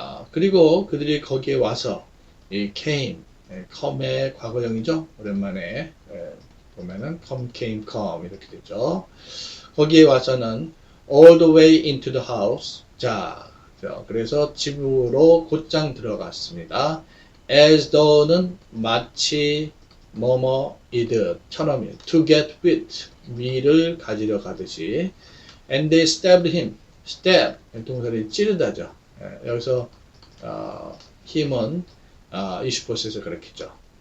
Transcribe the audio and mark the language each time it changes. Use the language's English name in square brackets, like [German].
[Korean] 그리고 그들이 거기에 와서 이 come의 과거형이죠. 오랜만에 보면은 come 이렇게 되죠. 거기에 와서는 [English] all the way into the house. [Korean] 자, 그래서 집으로 곧장 들어갔습니다. as though는 마치 뭐뭐이듯 처럼이에요. [English] to get with, [Korean] 위를 가지려 가듯이. [English] and they stabbed him. [Korean] stab, 동사를 찌르다죠. 여기서 힘은 이시보셋을 가리키죠.